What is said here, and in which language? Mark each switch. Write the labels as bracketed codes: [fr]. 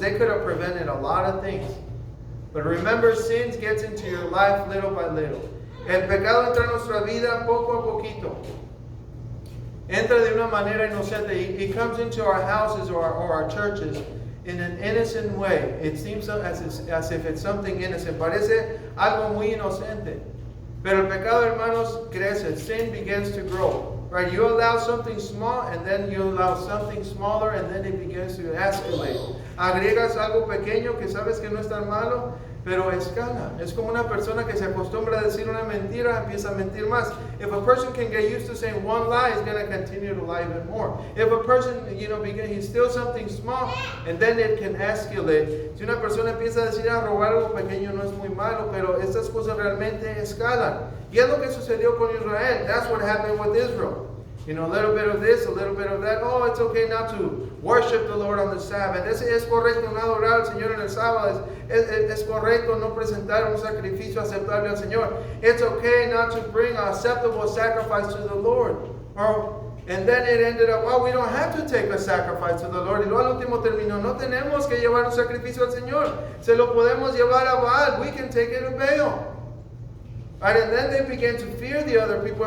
[en] They could have prevented a lot of things. But remember, sin gets into your life little by little. [es] El pecado entra en nuestra vida poco a poquito. Entra de una manera inocente. [en] It comes into our houses or our churches in an innocent way. It seems as if it's something innocent. [es] Parece algo muy inocente. Pero el pecado, hermanos, crece. [en] Sin begins to grow. Right? You allow something small, and then you allow something smaller, and then it begins to escalate. [es] Agregas algo pequeño que sabes que no es tan malo, pero escala. Es como una persona que se acostumbra a decir una mentira, empieza a mentir más. [en] If a person can get used to saying one lie, he's going to continue to lie even more. If a person, he steals something small, and then it can escalate. [es] Si una persona empieza a decir, robar algo pequeño no es muy malo, pero estas cosas realmente escalan. Y es lo que sucedió con Israel. [en] That's what happened with Israel. A little bit of this, a little bit of that. Oh, it's okay not to worship the Lord on the Sabbath. [es] Es correcto no adorar al Señor en el sábado. Es correcto no presentar un sacrificio aceptable al Señor. [en] It's okay not to bring an acceptable sacrifice to the Lord. And then it ended up, we don't have to take a sacrifice to the Lord. [es] Y luego al último terminó, no tenemos que llevar un sacrificio al Señor. Se lo podemos llevar a Baal. [en] We can take it to Baal. Right, and then they began to fear the other people.